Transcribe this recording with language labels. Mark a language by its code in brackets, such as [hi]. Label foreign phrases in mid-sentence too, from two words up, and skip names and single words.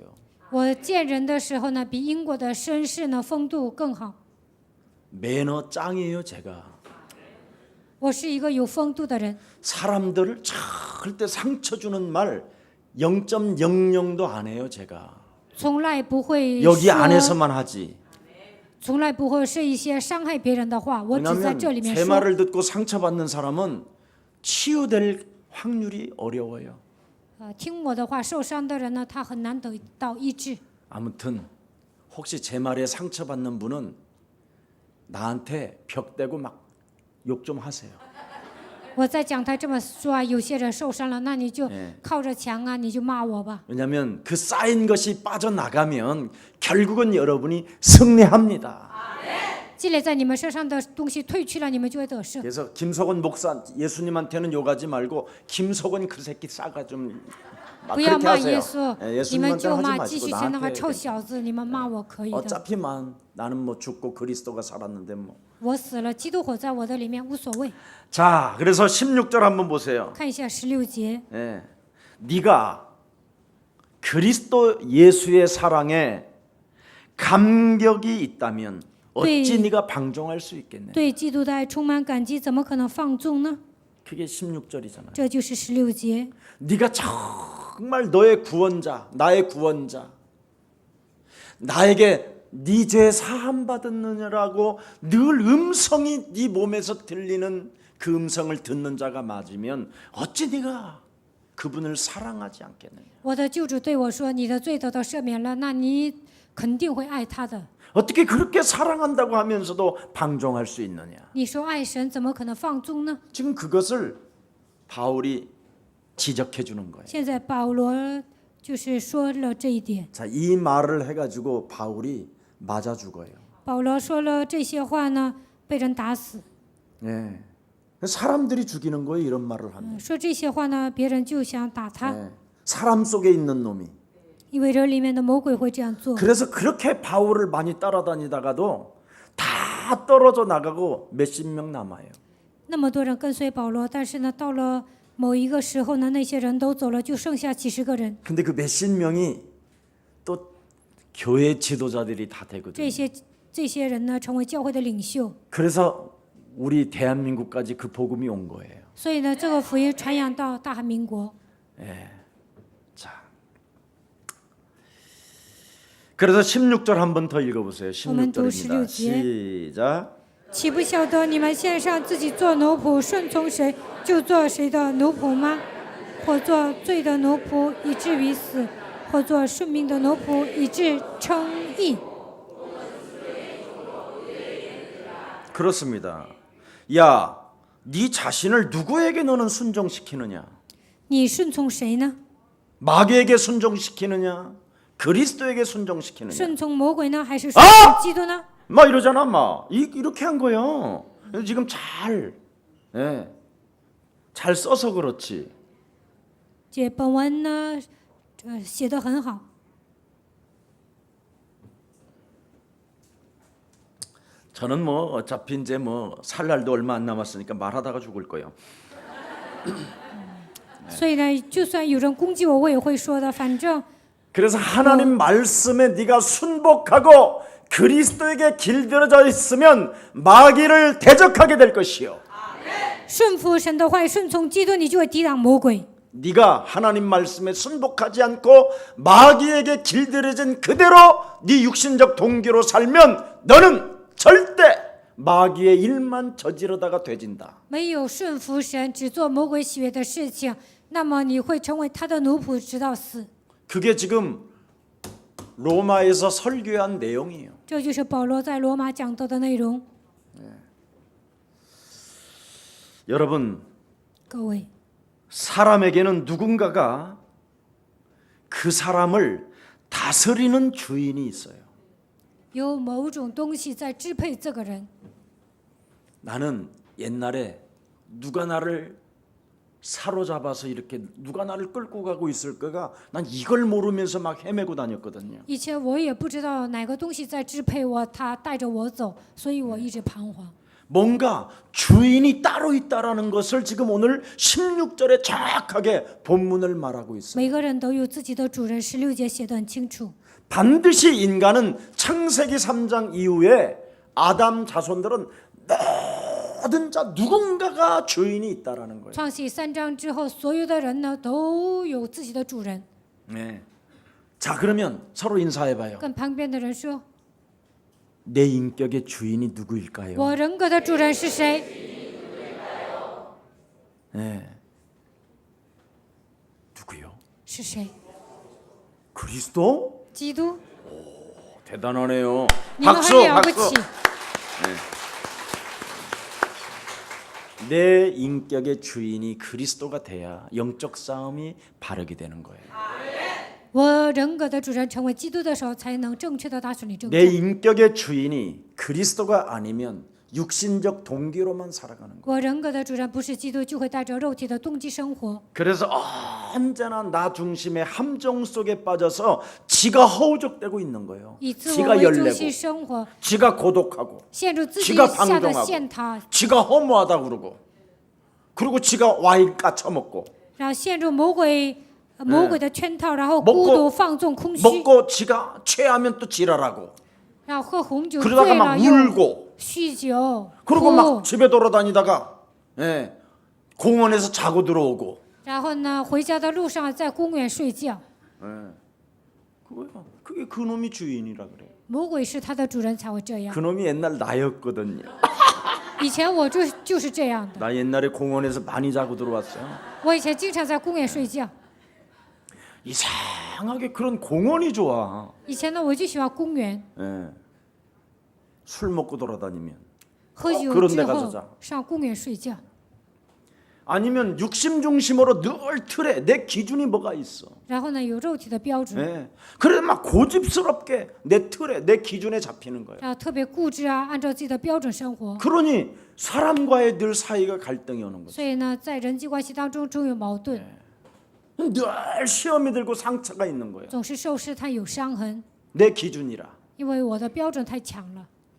[zh] 我见人的时候呢，比英国的绅士呢风度更好。 [ko] 매너 짱이에요 제가. [zh] 我是一个有风度的人， [ko] 사람들을 절대 상처 주는 말 0.00도 안 해요 제가. [zh] 从来不会 [ko] 여기 [zh] 说， [ko] 안에서만 하지. [zh] 从来不会是一些伤害别人的话。我只在 [ko] 왜냐하면 [zh] 这里面 [ko] 제 [zh] 说， [ko] 말을 듣고 상처받는 사람은 치유될 확률이 어려워요. [zh] 听我的话受伤的人呢，他很难得到医治。 [ko] 아무튼 혹시 제 말에 상처받는 분은 나한테 벽 대고 막 욕 좀 하세요. [zh] 我在讲台这么说啊，有些人受伤了，那你就 [ko] 예 [zh] 靠着墙啊，你就骂我吧。 [ko] 왜냐하면 그 쌓인 것이 빠져나가면 결국은 여러분이 승리합니다. [zh] 积累在你们身上的东西退去了，你们就会得胜。 [ko] 그래서 김석원 목사 예수님한테는 욕하지 말고 김석원 그 새끼 싸가 좀 막 [zh] 不要 [ko] 그렇게 [zh] 骂 [ko] 하세요. [zh] 耶稣， [ko] 예, [zh] 你们 [ko] 예수님한테 [zh] 就 [ko] 하지 [zh] 骂继 [ko] 마시고 [zh] 续前那个 [ko] 나한테 [zh] 臭小子，你们骂我可以的。 [ko] 어차피만 나는 뭐 죽고 그리스도가 살았는데 뭐. [zh] 我死了，基督活在我的里面，无所谓。 [ko] 자, 그래서 16절 한번 보세요. [zh] 看一下16节， [ko] 예. 네가 그리스도 예수의 사랑에 감격이 있다면 어찌 네. 네가 방종할 수 있겠네. [zh] 对基督的爱充满感激，怎么可能放纵呢？ [ko] 그게 16절이잖아요. [zh] 这就是16节。 [ko] 네가 정말 너의 구원자, 나의 구원자, 나에게 네 죄 사함 받았느냐라고 늘 음성이 네 몸에서 들리는 그 음성을 듣는 자가 맞으면 어찌 네가 그분을 사랑하지 않겠느냐. [zh] 我的救主对我说：“你的罪得到赦免了，那你肯定会爱他的。 [ko] 어떻게 그렇게 사랑한다고 하면서도 방종할 수 있느냐. [zh] 你说爱神，怎么可能放纵呢？ [ko] 지금 그것을 바울이 지적해 주는 거예요. [zh] 现在保罗就是说了这一点。 [ko] 자, 이 말을 해가지고 바울이 맞아 죽어요. [zh] 保罗说了这些话呢，被人打死。 [ko] 예. 사람들이 죽이는 거예요. 이런 말을 하면. [zh] 说这些话呢，别人就想打他， [ko] 예. 사람 속에 있는 놈이. [zh] 因为这里面的魔鬼会这样做。 [ko] 그래서 그렇게 바울을 많이 따라다니다가도 다 떨어져 나가고 몇십 명 남아요. [zh] 那么多人跟随保罗，但是呢，到了某一个时候呢，那些人都走了，就剩下几十个人。 [ko] 근데 그 몇십 명이 또 교회 지도자들이 다 되거든요. [zh] 这些人呢，成为教会的领袖。 [ko] 그래서 우리 대한민국까지 그 복음이 온 거예요. [zh] 所以呢，这个福音传扬到大韩民国。 [ko] 자, 그래서 16절 한 번 더 읽어보세요. 16절입니다. 시작. [zh] 岂不晓得你们献上自己做奴仆，顺从谁就做谁的奴仆吗？或做罪的奴仆，以至于死；或做顺命的奴仆，以致称义。 [ko] 그렇습니다. 야, 네 자신을 누구에게 너는 순종시키느냐? [zh] 你顺从谁呢？ [ko] 마귀에게 순종시키느냐? 그리스도에게 순종시키느냐? [zh] 顺从魔鬼呢，还是顺从基督呢？ [ko] 막 이러잖아, 막 이렇게 한 거예요. 지금 잘 써서 그렇지. [zh] 这本文呢，写得很好。 [ko] 저는 뭐 어차피 이제 뭐 살 날도 얼마 안 남았으니까 말하다가 죽을 거예요. [zh] 所以呢，就算有人攻击我，我也会说的。反正 [ko] 그래서 하나님 말씀에 네가 순복하고 그리스도에게 길들여져 있으면 마귀를 대적하게 될 것이요. [zh] 顺服神的话语，顺从基督，你就会抵挡魔鬼。 [ko] 네가 하나님 말씀에 순복하지 않고 마귀에게 길들여진 그대로 네 육신적 동기로 살면 너는 절대 마귀의 일만 저지르다가 되진다. [zh] 没有顺服神，只做魔鬼喜悦的事情，那么你会成为他的奴仆，直到死。 [ko] 그게 지금 로마에서 설교한 내용이에요. [zh] 这就是保罗在罗马讲到的内容。 [ko] 여러분, [zh] 各位， [ko] 사람에게는 누군가가 그 사람을 다스리는 주인이 있어요. [zh] 有某种东西在支配这个人。 [ko] 나는 옛날에 누가 나를 사로잡아서 이렇게 누가 나를 끌고 가고 있을 거가 난 이걸 모르면서 막 헤매고 다녔거든요. [zh] 以前我也不知道哪个东西在支配我，他带着我走，所以我一直彷徨。 [ko] 뭔가 주인이 따로 있다라는 것을 지금 오늘 16절에 정확하게 본문을 말하고 있어요. [zh] 每个人都有自己的主人，16节写得很清楚。 [ko] 반드시 인간은 창세기 3장 이후에 아담 자손들은 모든 자 누군가가 주인이 있다라는 거예요. [zh] 创世3章之后，所有的人呢都有自己的主人。 [ko] 네. 자, 그러면 서로 인사해봐요. [zh] 跟旁边的人说 [ko] 내 인격의 주인이 누구일까요? [zh] 我人格的主人是谁？ [ko] 네. 누구요? [zh] 是谁？ [ko] 그리스도? [zh] 基督。 [ko] 대단하네요. [zh] 你们 [ko] 박수, [zh] 很了不 [ko] 박수. [zh] 起。 [ko] 내 인격의 주인이 그리스도가 돼야 영적 싸움이 바르게 되는 거예요. [zh] 我人格的主人成为基督的时候，才能正确的打属灵正 [ko] 내 [zh] 战。 [ko] 인격의 주인이 그리스도가 아니면 육신적 동기로만 살아가는 거예요. [zh] 我人格的主人不是基督，就会带着肉体的动机生活。 [ko] 그래서 언제나 나 중심의 함정 속에 빠져서 지가 허우적대고 있는 거예요. [zh] 以自我 [ko] 지가 [zh] 为中 [ko] 열내고 [zh] 心生活， [ko] 지가 고독하고 [zh] 陷入自己 [ko] 지가 [zh] 下的 [ko] 방종하고 [zh] 陷塔， [ko] 지가 허무하다 그러고 그리고 지가 와인 까쳐먹고 [zh] 然后陷入魔鬼的圈套，然后 [ko] 먹고 [zh] 孤独、放纵、空虚， [ko] 먹고 지가 취하면 또 지랄하고 [zh] 然后喝红酒 [ko] 그러다가 [zh] 醉 [ko] 막 [zh] 了又 [ko] 울고 [zh] 酗酒、 [ko] 그리고 막 哭， 집에 돌아다니다가 공원에서 자고 들어오고 [zh] 然后呢，回家的路上在公园睡觉。 [ko] 그거야. 그게 그놈이 주인이라 그래. [zh] 魔鬼是他的主人才会这样。 [ko] 그놈이 옛날 나였거든요. [zh] 以前我就是这样的， [ko] 나 옛날에 공원에서 많이 자고 들어왔어요. [zh] 我以前经常在公园睡觉。 [ko] 이상하게 그런 공원이 좋아. [zh] 以前呢，我就喜欢公园， [ko] 술 먹고 돌아다니면 [zh] 喝酒 [ko] 그런 [zh] 之 [ko] 데 [zh] 后 [ko] 가서 자. [zh] 上公园睡觉。 [ko] 아니면 육심 중심으로 늘 틀에 내 기준이 뭐가 있어. [zh] 然后呢，有肉体的标准， [ko] 그래 막 고집스럽게 내 틀에 내 기준에 잡히는 거예요. [zh] 然后特别固执啊，按照自己的标准生活。 [ko] 그러니 사람과의 늘 사이가 갈등이 오는 거죠. [zh] 所以呢，在人际关系当中总有矛盾， [ko] 늘 시험이 들고 상처가 있는 거예요. [zh] 总是受试探有伤痕， [ko] 내 기준이라. [zh] 因为我的标准太强了。